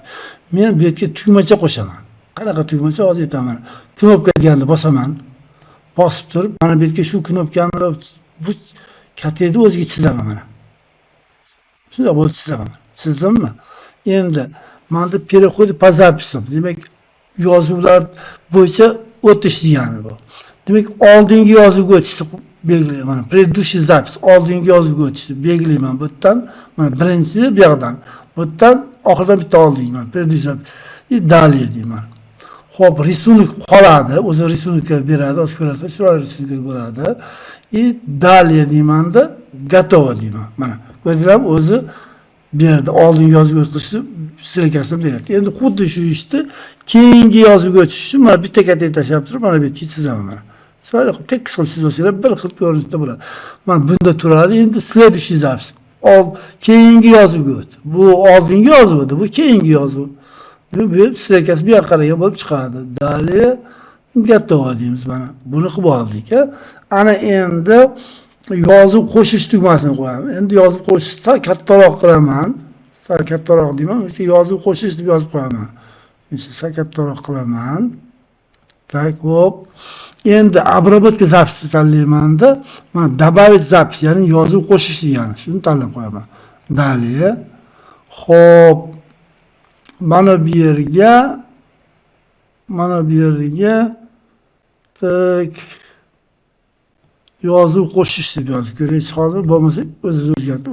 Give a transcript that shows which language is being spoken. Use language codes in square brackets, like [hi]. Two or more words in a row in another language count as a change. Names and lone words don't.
[uz] Men bu yerga tugmacha qo'shaman. Qanaqa tugmacha hozir aytaman. Knopka deganni bosaman. Bosib turib, mana bu yerga shu knopkani bu kategoriyani o'ziga chizaman mana. Shunday bo'lib chizaman. Chizdimmi? Endi mana [ru] переходы по записям. [uz] Demak, yozuvlar bo'yicha o'tish degani bu. Demak, oldingi yozuvga o'tishni belgilayman. [ru] Предыдущий запись, [uz] oldingi yozuvga o'tishni belgilayman. Bu yerdan mana birinchi bu yoqdan. Bu yerdan oxirdan bitta oldinman. [ru] Предыдущий запись. [uz] Dalya deyman. Xo'p, risonik qoladi. O'zi risonikka beradi, o'z ko'rasiz, chiroyli risonik bo'ladi. Dalya deymanda, готово deyman. Mana, ko'rdingizmi? O'zi bu yerda oldingi yozuvga o'tishni silkasini beradi. Endi xuddi shu ishni keyingi yozuvga o'tish uchun mana bitta katta tashlab turib, mana bu yerga chizaman mana. Chiroyli qilib tekis qilib chizsanglar bir xil ko'rinishda bo'ladi. Mana bunda turadi. Endi [ru] следующий запись. [uz] Keyingi yozuvga o't. Bu oldingi yozuv edi, bu keyingi yozuv. Bu silkasi bu yoqqa qaragan bo'lib chiqadi. Dalya готово deymiz mana. Buni qilib oldik. Ana endi yozuv qo'shish tugmasini qo'yaman. Endi yozuv qo'shishni kattaroq qilaman. Sal kattaroq deyman. Yozuv qo'shish deb yozib qo'yaman. Sal kattaroq qilaman. Tak, hop. Endi [ru] обработка записи [uz] tanlaymanda, mana [ru] добавить запись, [uz] ya'ni yozuv qo'shish degani. Shuni tanlab qo'yaman. Dalya. Xo'p. Mana bu yerga tak yozuv qo'shish deb yozib ko'raylik hozir, bo'lmasa o'zini o'zgartirib.